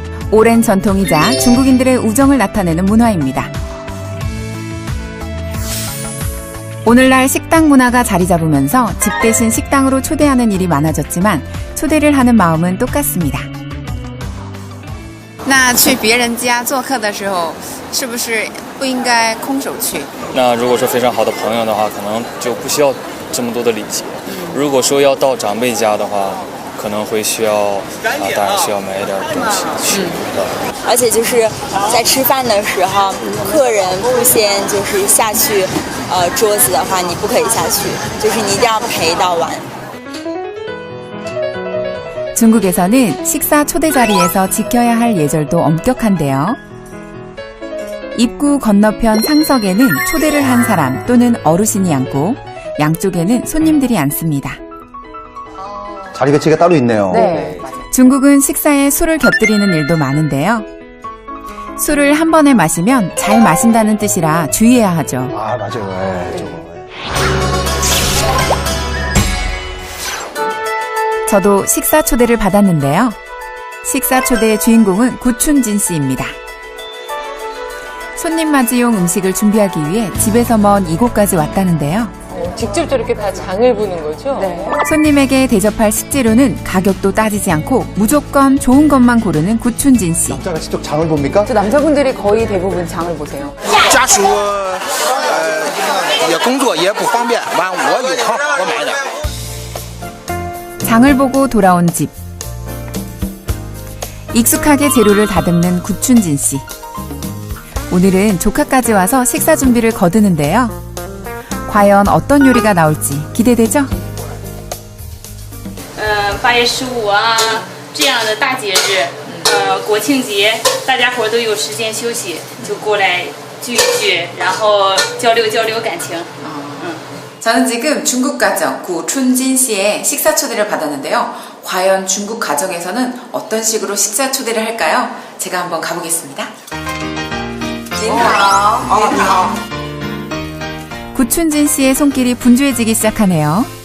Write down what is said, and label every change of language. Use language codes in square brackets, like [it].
[ko] 오랜 전통이자 중국인들의 우정을 나타내는 문화입니다. 오늘날 식당 문화가 자리 잡으면서 집 대신 식당으로 초대하는 일이 많아졌지만 초대를 하는 마음은 똑같습니다. [zh] 那去别人家做客的时候，是不是不应该空手去？那如果说非常好的朋友的话，可能就不需要这么多的礼节。如果说要到长辈家的话，可能会需要当然需要买一点东西去。而且就是在吃饭的时候，客人不先就是下去，桌子的话你不可以下去，就是你一定要陪到完。 [ko] 중국에서는 식사 초대 자리에서 지켜야 할 예절도 엄격한데요. 입구 건너편 상석에는 초대를 한 사람 또는 어르신이 앉고 양쪽에는 손님들이 앉습니다. 자리 배치가 따로 있네요. 네. 중국은 식사에 술을 곁들이는 일도 많은데요. 술을 한 번에 마시면 잘 마신다는 뜻이라 주의해야 하죠. 아, 맞아요. 네, 저거. 저도 식사 초대를 받았는데요. 식사 초대의 주인공은 구춘진 씨입니다. 손님 맞이용 음식을 준비하기 위해 집에서 먼 이곳까지 왔다는데요. 직접 저렇게 다 장을 보는 거죠? 네. 손님에게 대접할 식재료는 가격도 따지지 않고 무조건 좋은 것만 고르는 구춘진 씨. 남자가 직접 장을 봅니까? 저 남자분들이 거의 대부분 장을 보세요. [zh] 家属也工作也不方便，完我有空我买点。 [ko] 장을 보고 돌아온 집. 익숙하게 재료를 다듬는 구춘진 씨. 오늘은 조카까지 와서 식사 준비를 거두는데요. 과연 어떤 요리가 나올지 기대되죠? [zh] 8月15啊这样的大节日，国庆节，大家伙都有时间休息，就过来聚一聚，然后交流交流感情。 [ko] 저는 지금 중국 가정 구춘진 씨의 식사 초대를 받았는데요. 과연 중국 가정에서는 어떤 식으로 식사 초대를 할까요? 제가 한번 가보겠습니다. [zh] 您好. [ko] 구춘진 씨의 손길이 분주해지기 시작하네요.